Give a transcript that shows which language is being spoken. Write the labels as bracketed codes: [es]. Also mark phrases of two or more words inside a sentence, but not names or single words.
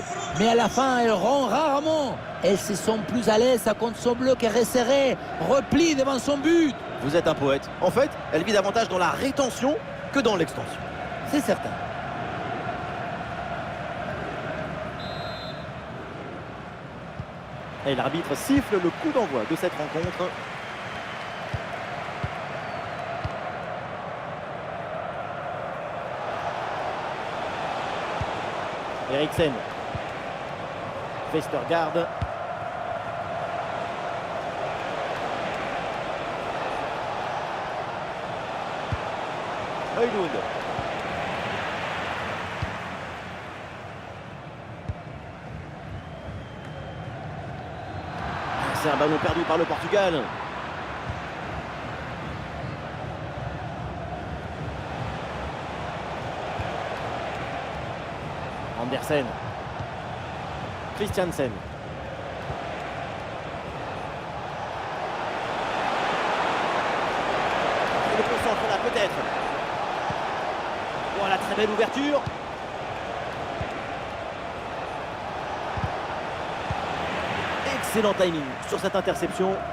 [fr] Mais à la fin, elle rend rarement. Elles se sont plus à l'aise contre son bloc resserré, replie devant son but. Vous êtes un poète. En fait, elle vit davantage dans la rétention que dans l'extension. C'est certain. Et l'arbitre siffle le coup d'envoi de cette rencontre. Eriksen. Vestergaard. Højlund. C'est un ballon perdu par le Portugal. Andersen. Christiansen. Le concentre là peut-être. Voilà, très belle ouverture. Excellent timing sur cette interception.